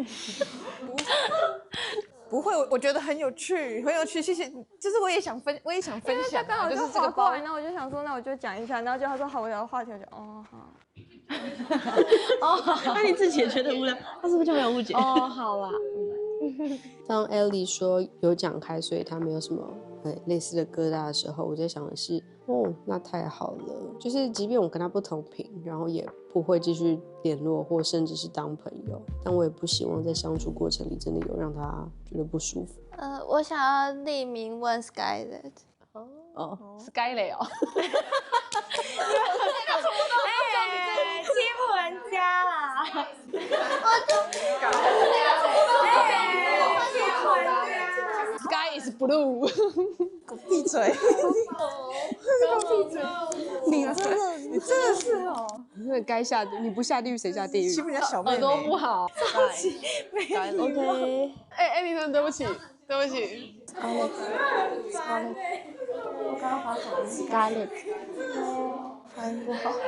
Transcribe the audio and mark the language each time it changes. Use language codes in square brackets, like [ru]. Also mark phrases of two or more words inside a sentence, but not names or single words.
[zh] 不會，我覺得很有趣，很有趣，謝謝。就是我也想分享，剛好就是这個過來，然後我就想說，那我就講一下，然後就他說好無聊的話題，我就好。那你自己也覺得無聊，他是不是就沒有誤解？好啦。當 Ellie 說有講開，所以他沒有什麼類似的疙瘩的時候，我在想的是，那太好了。就是即便我跟他不同頻，然後也不會繼續聯絡，或甚至是當朋友，但我也不希望在相處過程裡真的有讓他覺得不舒服。我想要匿名問 Skylet。 Skylet 哦。欺負人家啦！ [en] Sky is blue。 [zh] 给我闭嘴！给我闭嘴！你真的是哦！你这该下地，你不下地狱谁下地狱？欺负人家小妹妹，耳朵不好。 OK。哎，米芬，对不起，对不起。 Scarlett， 我刚刚发什么 ？Scarlett， 发音不好。